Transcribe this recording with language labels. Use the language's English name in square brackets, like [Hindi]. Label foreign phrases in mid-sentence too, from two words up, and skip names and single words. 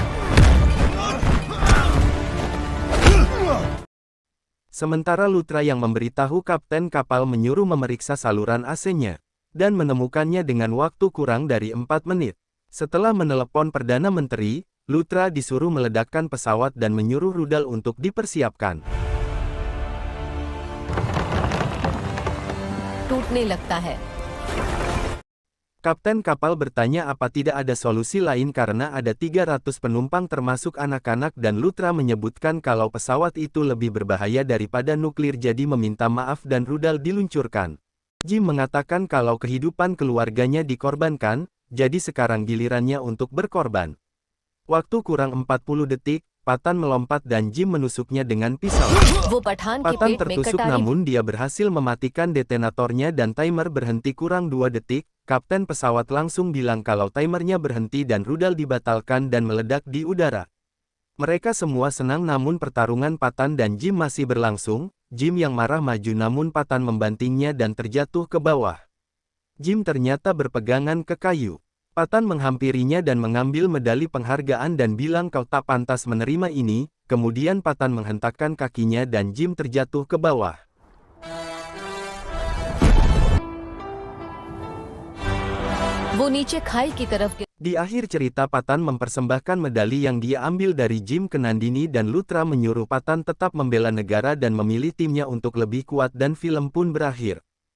[Indonesian] Sementara Lutra yang memberitahu kapten kapal menyuruh memeriksa saluran AC-nya, dan menemukannya dengan waktu kurang dari 4 menit. Setelah menelepon Perdana Menteri, Lutra disuruh meledakkan pesawat dan menyuruh rudal untuk dipersiapkan. [Hindi] टूटने लगता है। [Indonesian] Kapten kapal bertanya apa tidak ada solusi lain karena ada 300 penumpang termasuk anak-anak dan Lutra menyebutkan kalau pesawat itu lebih berbahaya daripada nuklir jadi meminta maaf dan rudal diluncurkan. Jim mengatakan kalau kehidupan keluarganya dikorbankan, jadi sekarang gilirannya untuk berkorban. Waktu kurang 40 detik, Patan melompat dan Jim menusuknya dengan pisau. [Hindi] वो पठान के Patan पेट में [Indonesian] tertusuk [Hindi] कटारी [Indonesian] namun dia berhasil mematikan detonatornya dan timer berhenti kurang 2 detik. Kapten pesawat langsung bilang kalau timernya berhenti dan rudal dibatalkan dan meledak di udara. Mereka semua senang namun pertarungan Patan dan Jim masih berlangsung. Jim yang marah maju namun Patan membantingnya dan terjatuh ke bawah. Jim ternyata berpegangan ke kayu. Patan menghampirinya dan mengambil medali penghargaan dan bilang kau tak pantas menerima ini, kemudian Patan menghentakkan kakinya dan Jim terjatuh ke bawah. [Hindi] वो नीचे खाई की तरफ गिर [Indonesian] Di akhir cerita Patan mempersembahkan medali yang dia ambil dari Jim ke Nandini dan Lutra menyuruh Patan tetap membela negara dan memilih timnya untuk lebih kuat dan film pun berakhir.